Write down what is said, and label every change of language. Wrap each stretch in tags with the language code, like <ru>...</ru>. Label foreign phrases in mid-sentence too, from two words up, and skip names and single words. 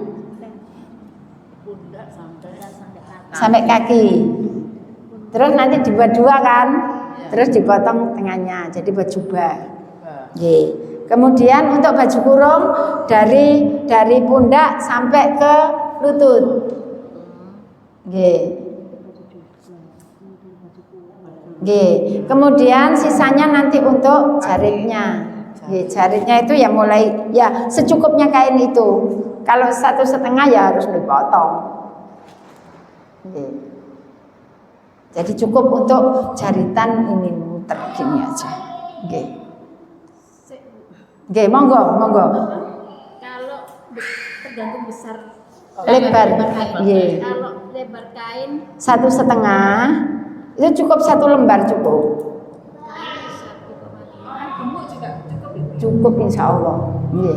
<id>Sampai kaki. Terus nanti dibuat 2 kan? Terus dipotong tengahnya jadi buat jubah. Nggih. Kemudian untuk baju kurung dari pundak sampai ke lutut.</id> <jv>Nggih. Nggih.</jv> <id>Kemudian sisanya nanti untuk jaritnya. Nggih, jaritnya itu ya mulai ya secukupnya kain itu. Kalau 1,5 ya harus dipotong. Nggih. Jadi cukup untuk jaritan ini muter gini aja.</id> <jv>Nggih. Nggih, monggo.</jv> <id>Kalau tergantung besar Lebar. Nggih. Kalau lebar kain 1,5 itu cukup 1 lembar cukup. Cukup</id> <ar>insya Allah.</ar> <id>Iya.</id>